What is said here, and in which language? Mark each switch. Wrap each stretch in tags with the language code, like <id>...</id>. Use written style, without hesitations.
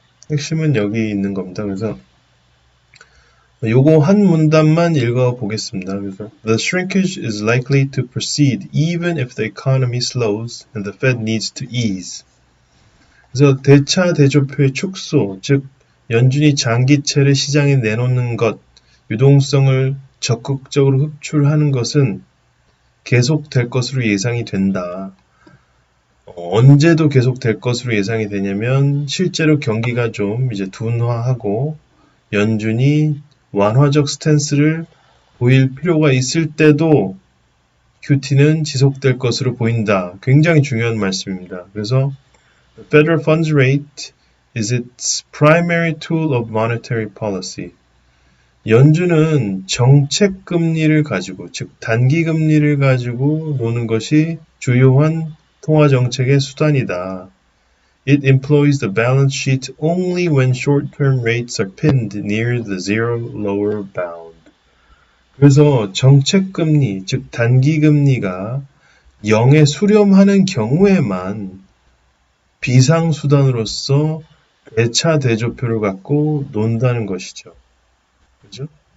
<ko>핵심은 여기 있는 겁니다. 그래서 요거 한 문단만 읽어보겠습니다. 그래서</ko> <en>The shrinkage is likely to proceed even if the economy slows and the Fed needs to ease.</en> <ko>그래서 대차 대조표의 축소, 즉 연준이 장기채를 시장에 내놓는 것, 유동성을 적극적으로 흡출하는 것은 계속될 것으로 예상이 된다. 언제도 계속될 것으로 예상이 되냐면 실제로 경기가 좀 이제 둔화하고 연준이 완화적 스탠스를 보일 필요가 있을 때도 QT는 지속될 것으로 보인다. 굉장히 중요한 말씀입니다. 그래서</ko> <en>The Federal Funds Rate is its primary tool of monetary policy.</en> <ko>연준은 정책 금리를 가지고, 즉 단기 금리를 가지고 노는 것이 주요한 통화 정책의 수단이다.</ko> <en>It employs the balance sheet only when short-term rates are pinned near the zero lower bound.</en> <ko>그래서 정책 금리, 즉 단기 금리가 0에 수렴하는 경우에만 비상수단으로서 대차 대조표를 갖고 논다는 것이죠. 그죠?</ko>